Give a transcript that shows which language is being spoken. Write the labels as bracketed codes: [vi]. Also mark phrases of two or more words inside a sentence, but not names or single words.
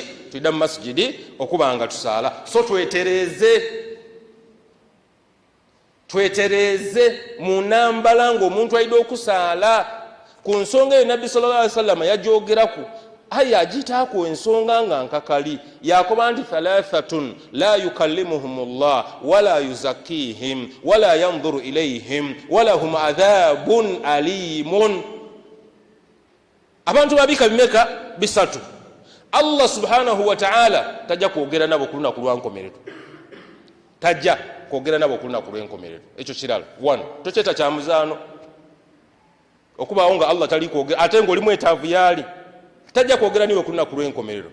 [lg] Tuyida mu masjidi okuba nga tusaala. So twetereze mu nambala ng'omuntu ayida okusaala. Ku nsonga eyo Nabbi [ar] صلى الله عليه وسلم [lg] yagyogeraku, aye agitaako ensonga nga nkakali, yakoba nti [ar] ثلاثة لا يكلمهم الله ولا يزكيهم ولا ينظر إليهم ولهم عذاب أليم. [lg] Abantu babika bimeka? Bisatu. Allah [ar] سبحانه وتعالى [lg] tajja kwogera nabo ku lunaku lwa nkomerero, tajja kwogera nabo ku lunaku lw'enkomerero. Ekyo kirala. 1 tokyeta kya muzaano okubaawo nga Allah tali kwogera ate ng'oli mwetaavu yaali, tajja kwogera niwe ku lunaku lw'enkomerero.